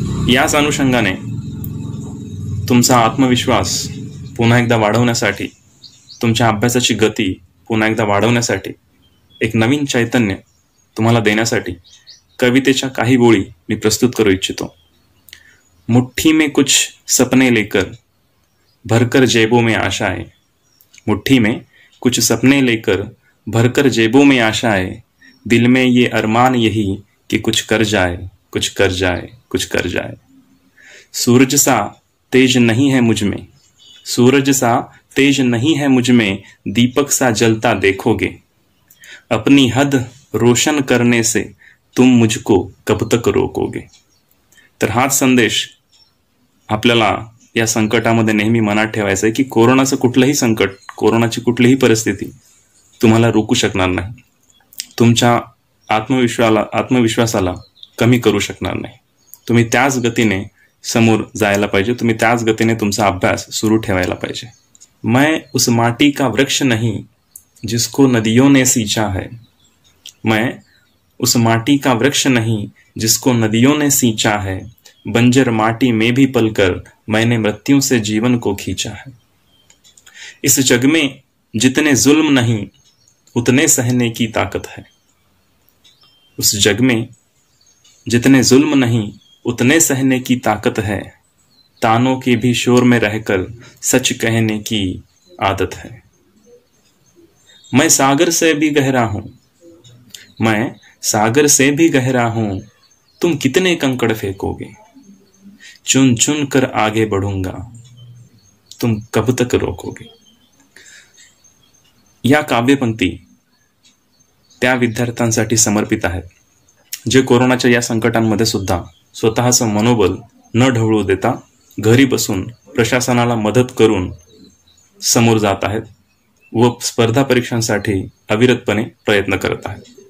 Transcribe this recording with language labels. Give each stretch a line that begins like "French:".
Marathi: याच अनुषंगाने तुमचा आत्मविश्वास पुन्हा एकदा वाढवण्यासाठी, तुमच्या अभ्यासाची गती पुन्हा एकदा वाढवण्यासाठी, एक नवीन चैतन्य तुम्हाला देण्यासाठी कवितेच्या काही ओळी मी प्रस्तुत करू इच्छितो.
Hindi: मुट्ठी में कुछ सपने लेकर भरकर जेबों में आशाएं, मुट्ठी में कुछ सपने लेकर भरकर जेबों में आशाएं, दिल में ये अरमान यही कि कुछ कर जाए, कुछ कर जाए, कुछ कर जाए. सूरज सा तेज नहीं है मुझ में, सूरज सा तेज नहीं है मुझ में, दीपक सा जलता देखोगे, अपनी हद रोशन करने से तुम मुझको कब तक रोकोगे.
Marathi: तर हाच संदेश आपल्याला या संकटामध्ये नेहमी मनात ठेवायचा आहे की कोरोनाचं कुठलंही संकट, कोरोनाची कुठलीही परिस्थिती तुम्हाला रोखू शकणार नाही, तुमच्या आत्मविश्वासाला कमी करू शकणार नाही. तुम्ही त्याच गतीने समोर जायला पाहिजे, तुम्ही त्याच गतीने तुमचा अभ्यास सुरू ठेवायला पाहिजे.
Hindi: मैं उस माटी का वृक्ष नहीं जिसको नदियों ने सींचा है, मैं उस माटी का वृक्ष नहीं जिसको नदियों ने सींचा है, बंजर माटी में भी पलकर मैंने मृत्यु से जीवन को खींचा है. इस जग में जितने जुल्म नहीं उतने सहने की ताकत है, उस जग में जितने जुल्म नहीं उतने सहने की ताकत है, तानों के भी शोर में रहकर सच कहने की आदत है. मैं सागर से भी गहरा हूं, मैं सागर से भी गहरा हूं, तुम कितने कंकड़ फेंकोगे, चुन चुन कर आगे बढ़ूंगा, तुम कब तक रोकोगे.
Marathi: या काव्यपंक्ती त्या विद्यार्थ्यांसाठी समर्पित आहेत जे कोरोनाच्या या संकटांमध्ये सुद्धा स्वतःचं मनोबल न ढवळू देता घरी बसून प्रशासनाला मदत करून समोर जात आहेत व स्पर्धा परीक्षांसाठी अविरतपणे प्रयत्न करत आहेत.